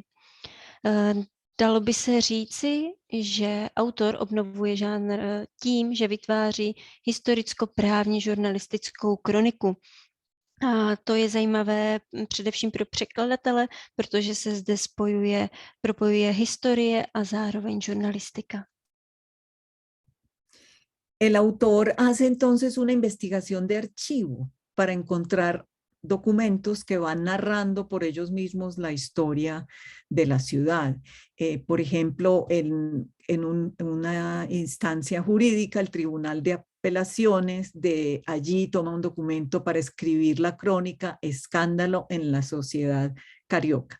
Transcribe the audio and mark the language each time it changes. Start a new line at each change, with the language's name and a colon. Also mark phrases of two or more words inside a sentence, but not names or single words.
Czech: Dalo by se říci, že autor obnovuje žánr tím, že vytváří historicko-právně žurnalistickou kroniku. A to je zajímavé především pro překladatele, protože se zde propojuje historie a zároveň žurnalistika.
Spanish: El autor hace entonces una investigación de archivo para encontrar documentos que van narrando por ellos mismos la historia de la ciudad. Por ejemplo, en una instancia jurídica, el Tribunal de Apelaciones de allí toma un documento para escribir la crónica Escándalo en la Sociedad Carioca.